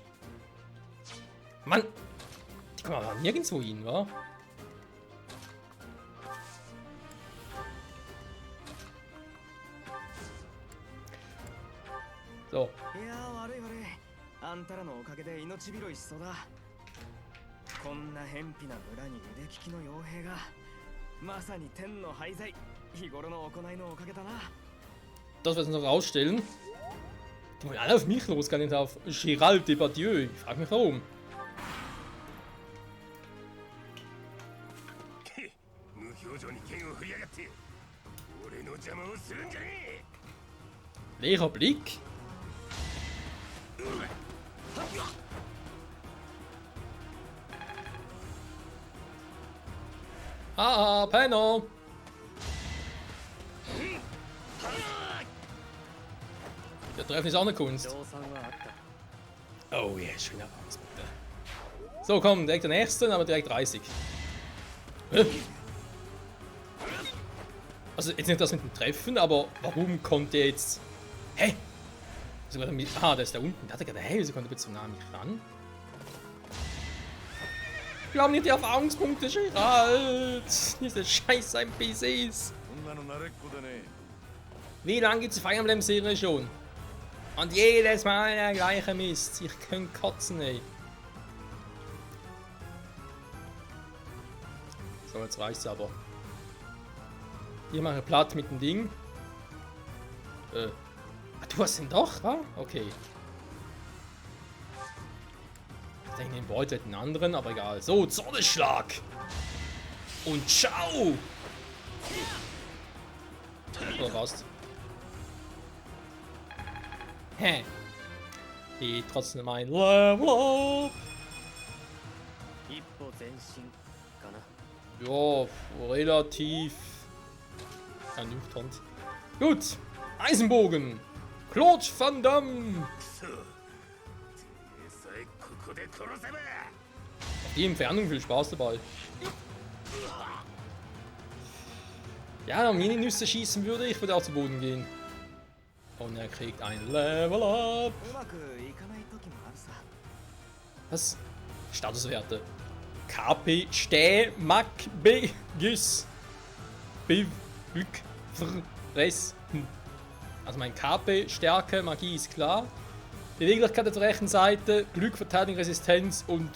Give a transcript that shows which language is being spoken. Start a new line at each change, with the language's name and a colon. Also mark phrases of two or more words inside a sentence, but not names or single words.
German: Mann! Die kommen aber nirgendwo hin, wa? So.
Japanese: いやー悪い悪いあんたらのおかげで命拾いしそうだこんな偏僻な村に腕利きの傭兵がまさに天の廃材日頃の行いのおかげだな
German: Das wird uns noch rausstellen. Die wollen alle auf mich los, gar nicht auf Gerald Depardieu. Ich frage mich warum.
Japanese: 無表情に剣を振りやがって俺の邪魔をするんじゃね
German: Leerer Blick. Haha, Penner. Der Treffen ist auch eine Kunst.
Japanese: 賞賛はあった
English: Oh yeah,
German: schöner Erfahrungspunkte. So, komm, direkt der nächste, aber direkt 30. Hä? Also jetzt nicht das mit dem Treffen, aber warum konnte er jetzt... Hä? Wieso konnte er mit... Ah, der ist da unten. Da hat er gerade... Hey, wieso konnte er zu nah an mich ran? Wir haben nicht die Erfahrungspunkte, Gerald! Diese scheiß NPCs!
Japanese: こんなの慣れっこでね
German: Wie lange gibt es die Fire Emblem Serie schon? Und jedes Mal der gleiche Mist. Ich kann kotzen, ey. So, jetzt reicht's aber. Hier mache ich platt mit dem Ding. Ah, du hast ihn doch, wa? Okay. Ich denke, den Beutel den anderen, aber egal. So, Zornesschlag! Und ciao! Oder was? Hä? Geht trotzdem ein
English: Level up!
Japanese: 一歩前進かな。
German: Ja, relativ ernüchternd. Gut, Eisenbogen. Claude Van Damme.
Japanese: くそてめえさえここで殺せば
German: Die Entfernung, viel Spaß dabei. Ja, wenn er mir in die Nüsse schießen würde, ich würde auch zu Boden gehen. Und er kriegt ein
English: Level up.
Japanese: うまくいかない時もあるさ。
German: Was? Statuswerte. KP, Stä, Mack, B, Gis, Biv, Ück, Fr, Res. Also mein KP, Stärke, Magie ist klar. Beweglichkeit auf der rechten Seite, Glück, Verteidigung, Resistenz und...